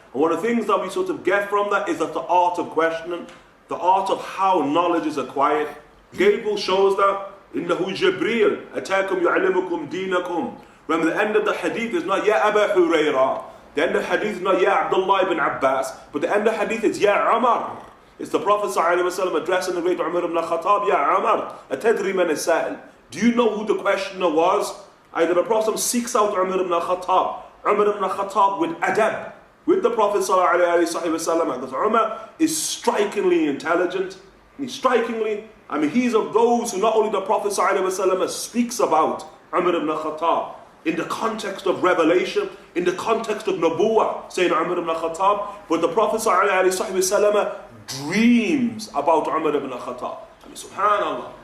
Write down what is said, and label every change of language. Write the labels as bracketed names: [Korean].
[English] And one of the things that we sort of get from that is that the art of questioning, the art of how knowledge is acquired, Gabriel shows that. [Arabic] إِنَّهُ جِبْرِيلٌ أَتَاكُمْ يُعَلِّمُكُمْ دِينَكُمْ. [English] Remember, the end of the hadith is not Ya Aba Hurairah. The end of the hadith is not Ya Abdullah ibn Abbas. But the end of the hadith is Ya Umar. It's the Prophet ﷺ addressing the great Umar ibn Khatab. [Arabic] Ya Umar, أَتَدْرِي مَنِ السَّائِلِ. [English] Do you know who the questioner was? Either the Prophet seeks out Umar ibn Khattab. Umar ibn Khattab with adab, with the Prophet ﷺ. Because Umar is strikingly intelligent. He's he's of those who not only the Prophet ﷺ speaks about Umar ibn Khattab in the context of revelation, in the context of Nabuwah, saying Umar ibn Khattab, but the Prophet ﷺ dreams about Umar ibn Khattab. Subhanallah.